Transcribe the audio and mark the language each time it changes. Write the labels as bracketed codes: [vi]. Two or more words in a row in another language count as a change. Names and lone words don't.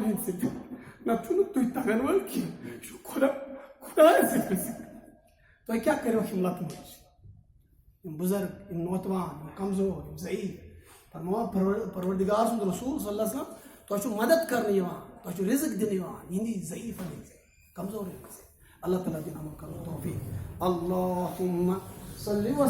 [ks] ہٕنٛدۍ سۭتۍ نتہٕ چھُنہٕ تُہۍ تگن وٲلۍ کینٛہہ یہِ چھُ خۄدایس سۭتۍ رِزق تۄہہِ کیٛاہ کٔرۍوُکھ یِم لۄکٕٹۍ یِم بُزرگ یِم نوتوان یِم کمزور یِم ضعیٖف فرماوان پروردگار سُنٛد رسول [ar] صلی اللہ علیہ وسلم [ks] تۄہہِ چھُ مدد کرنہٕ یِوان تۄہہِ چھُ رِزق دِنہٕ یِوان یِہنٛدی ضعیٖفن ہٕنٛدۍ کمزور ہے اللہ تعالیٰ دن عمل کرو توفیق [ar] اللہم صلی